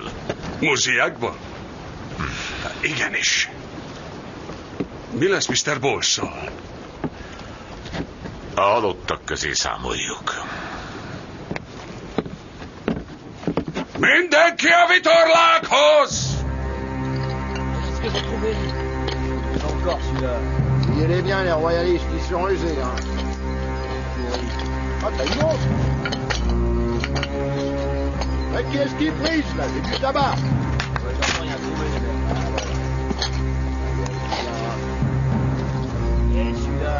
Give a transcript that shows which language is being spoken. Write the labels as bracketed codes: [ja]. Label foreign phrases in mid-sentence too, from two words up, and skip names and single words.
[hu] Muziákba? Igenis. Mi lesz Mr. Bolsszal? A halottak közé számoljuk. Mindenki a vitorlákhoz! [fr] Il est bien les royalistes, ils sont rusés, hein. Ah, t'as une autre? Mais qu'est-ce qui brise, là? C'est du tabac. Et celui-là.